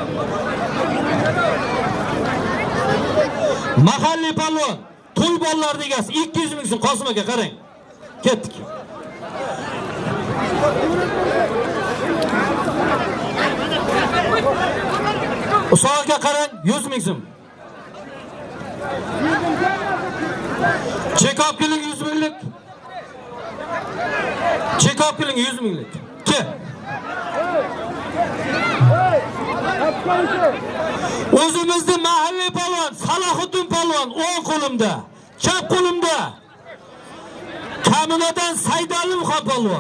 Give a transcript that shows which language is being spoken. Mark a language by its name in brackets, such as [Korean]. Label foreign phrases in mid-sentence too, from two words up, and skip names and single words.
[Uzbek] Mahalliy palvon, to'y bolalarning egasi 200 ming so'm Qosim aka qarang. Ketdik. Usoqqa qarang, 100 ming so'm. Check-up qiling 100 minglik. Check-up qiling 100 minglik. Ke. O'zimizning mahalliy palvon Salohiddin palvon o'ng qo'limda, chap qo'limda. Kaminadan Saydalov palvon.